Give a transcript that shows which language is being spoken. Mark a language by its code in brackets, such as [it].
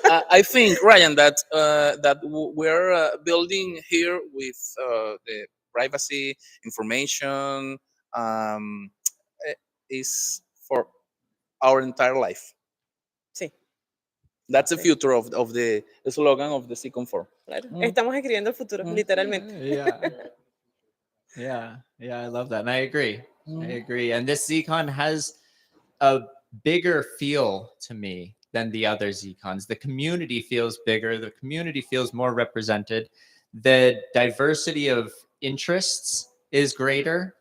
[en] I think, Ryan, that we're building here with the privacy information is for our entire life. [es] Sí. [en] That's the future of the slogan of the Zcon4. [es] Claro. Estamos escribiendo el futuro, literalmente. [en] Yeah, I love that. And I agree. I agree. And this Zcon has a bigger feel to me than the other Zcons. The community feels bigger. The community feels more represented. The diversity of interests is greater.